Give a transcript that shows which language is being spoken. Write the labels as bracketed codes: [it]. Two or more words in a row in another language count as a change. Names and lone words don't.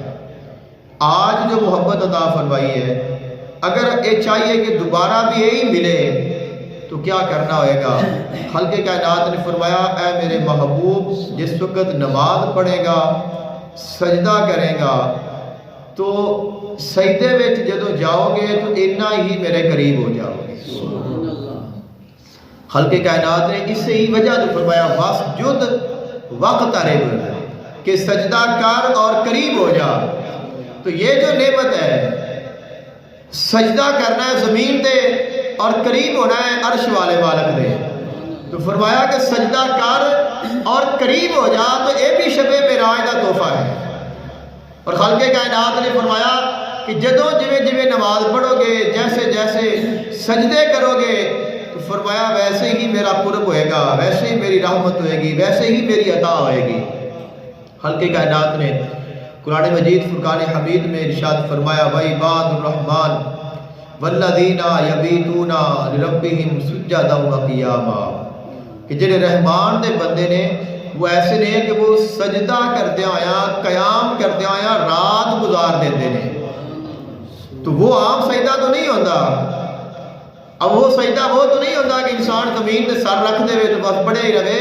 [ur] آج جو محبت عطا فرمائی ہے، اگر یہ چاہیے کہ دوبارہ بھی یہی ملے تو کیا کرنا ہوئے گا؟ خالق کائنات نے فرمایا اے میرے محبوب جس وقت نماز پڑھے گا، سجدہ کرے گا، تو [pa] سجدے وچ جدو [ur] جاؤ گے تو اتنا ہی میرے قریب ہو جاؤ گے. خالق کائنات نے اس سے ہی وجہ تو فرمایا [ar] واسجد واقترب [ur] کہ سجدہ کر اور قریب ہو جا. تو یہ جو نعمت ہے، سجدہ کرنا ہے زمین دے اور قریب ہونا ہے عرش والے مالک دے. تو فرمایا کہ سجدہ کر اور قریب ہو جا. تو یہ بھی [pa] شب معراج دا تحفہ [ur] ہے. اور خالق کائنات نے فرمایا کہ جدو جویں نماز پڑھو گے، جیسے جیسے سجدے کرو گے، تو فرمایا ویسے ہی میرا قرب ہوئے گا، ویسے ہی میری رحمت ہوئے گی، ویسے ہی میری عطا ہوئے گی. خالق کائنات نے قرآن مجید فرقان حمید میں ارشاد فرمایا [ar] وَعِبَادُ الرَّحْمَنِ وَالَّذِينَ يَبِيتُونَ لِرَبِّهِمْ سُجَّدًا وَقِيَامًا [ur] کہ جنہیں [pa] رحمان دے بندے نے [ur] وہ ایسے نے کہ وہ سجدہ کرتے آیا، قیام کرتے آیا رات گزار دیتے ہیں. تو وہ عام سجدہ تو نہیں ہوتا. اب وہ سجدہ وہ تو نہیں ہوتا کہ انسان زمین تے سر رکھ دے تو بس پڑے ہی رہے.